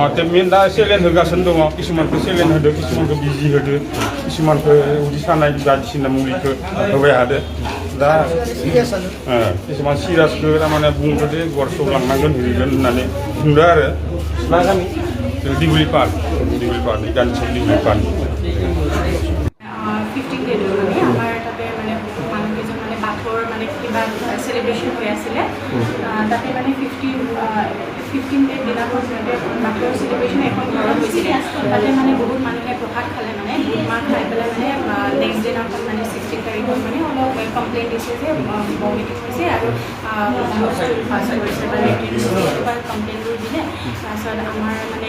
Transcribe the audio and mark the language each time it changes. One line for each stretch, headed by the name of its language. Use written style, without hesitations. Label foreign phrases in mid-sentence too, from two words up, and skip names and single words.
Bodo: ट्रिटमेन्ट दा सेलेन होगासिनो दङ किसुमानखौ सेलेन होदो किसुमानखौ बिजि होदो किसुमानखौ उदै सानाय बायदिसिना मुलिखौ होबाय हादो दा किसुमान सिरियासखौ थारमाने बुंदो जे गरसौ लांनांगोन हैगोन होननानै बुंदो आरो मा गामि दिगुलि पार्कनि गानसि दिगुलि पार्क
Assamese: 15 ডে মানে আমাৰ তাতে মানে মানুহকেইজন মানে বাথৰ মানে কিবা চেলিব্ৰেশ্যন হৈ আছিলে তাতে মানে 15 ডে দিনাখন বাথৰ চেলিব্ৰেশ্যন এখন ঘৰত হৈছিলে তাতে মানে বহুত মানুহে প্ৰসাদ খালে মানে বুট মাহ খাই পেলাই মানে নেক্সট দিনাখন মানে 16 তাৰিখত মানে অলপ কমপ্লেইন দিছে যে ভমিটিং হৈছে আৰু ফাষ্ট কৰিছে বা লেট্ৰিন কমপ্লেইনবোৰ দিলে তাৰপিছত আমাৰ মানে